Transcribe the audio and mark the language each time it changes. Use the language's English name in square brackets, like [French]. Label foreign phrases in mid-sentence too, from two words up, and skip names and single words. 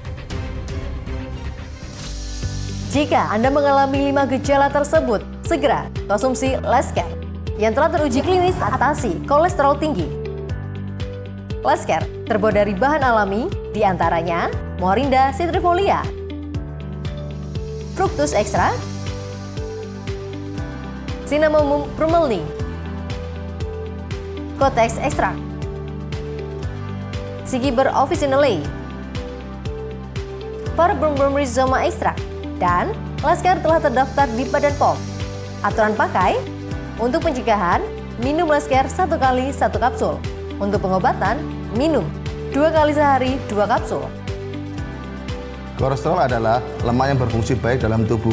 [Indonesian] Jika Anda mengalami 5 gejala tersebut, segera konsumsi Lescare yang telah teruji klinis atasi kolesterol tinggi. Lesker terbuat dari bahan alami, diantaranya Morinda citrifolia, fructus extract, Cinnamomum prumelning, Kotex extract, Sigiber officinale, Parabrum rhizoma extract, dan Lesker telah terdaftar di Badan POM. Aturan pakai, untuk pencegahan, minum Lesker 1 kali 1 kapsul. Untuk pengobatan, minum 2 kali sehari 2 kapsul. Kolesterol adalah lemak yang berfungsi baik dalam tubuh.